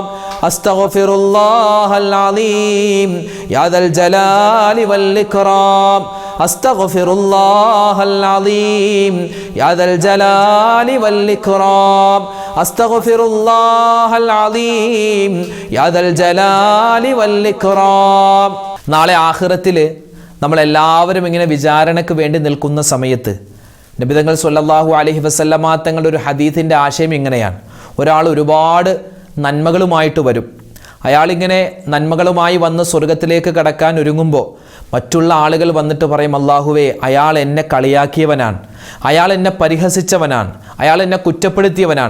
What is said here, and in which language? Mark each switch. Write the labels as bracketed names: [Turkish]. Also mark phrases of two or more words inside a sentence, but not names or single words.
[Arabic] أستغفر الله العظيم يا ذا الجلال والإكرام. أستغفر الله العظيم يا ذا الجلال والإكرام. أستغفر الله العظيم يا ذا الجلال والإكرام. [Malayalam] നാളെ ആഖിറത്തിൽ നമ്മളെല്ലാവരും ഇങ്ങനെ വിചാരണയ്ക്ക് വേണ്ടി നിൽക്കുന്ന സമയത്ത് നബി തങ്ങൾ [Arabic] صلى الله عليه وسلم [Malayalam] തങ്ങളുടെ ഒരു ഹദീസിൻ്റെ ആശയം ഇങ്ങനെയാണ്: ഒരാൾ ഒരുപാട് നന്മകളുമായിട്ട് വരും. അയാളിങ്ങനെ നന്മകളുമായി വന്ന് സ്വർഗത്തിലേക്ക് കടക്കാൻ ഒരുങ്ങുമ്പോൾ മറ്റുള്ള ആളുകൾ വന്നിട്ട് പറയും, അല്ലാഹുവേ, അയാൾ എന്നെ കളിയാക്കിയവനാണ്, അയാൾ എന്നെ പരിഹസിച്ചവനാണ്, അയാൾ എന്നെ കുറ്റപ്പെടുത്തിയവനാണ്.